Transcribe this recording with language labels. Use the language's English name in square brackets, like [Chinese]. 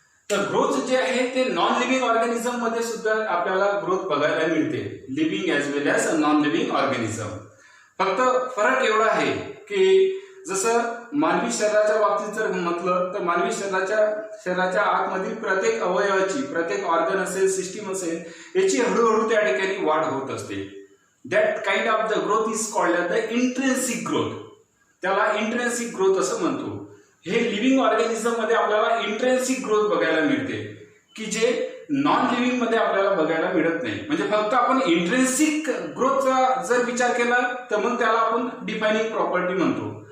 [Marathi] तर ग्रोथ जे आहे ते नॉन लिव्हिंग ऑर्गॅनिझम मध्ये सुद्धा आपल्याला ग्रोथ बघायला मिळते, [English] Living as well as non living organism. [Marathi] फक्त फरक एवढा आहे की जसं मानवी शरीराच्या बाबतीत जर म्हटलं तर मानवी शरीराच्या आतमधील प्रत्येक अवयवाची, प्रत्येक ऑर्गन असेल, सिस्टीम असेल, याची हळूहळू त्या ठिकाणी वाढ होत असते. [English] That kind of the growth is called the intrinsic growth. [Marathi] त्याला इंट्रिन्सिक ग्रोथ असं म्हणतो. हे लिव्हिंग ऑर्गॅनिझम मध्ये आपल्याला इंट्रिन्सिक ग्रोथ बघायला मिळते की जे नॉन लिव्हिंग मध्ये आपल्याला बघायला मिळत नाही. म्हणजे फक्त आपण इंट्रिन्सिक ग्रोथचा जर विचार केला तर मग त्याला आपण डिफायनिंग प्रॉपर्टी म्हणतो.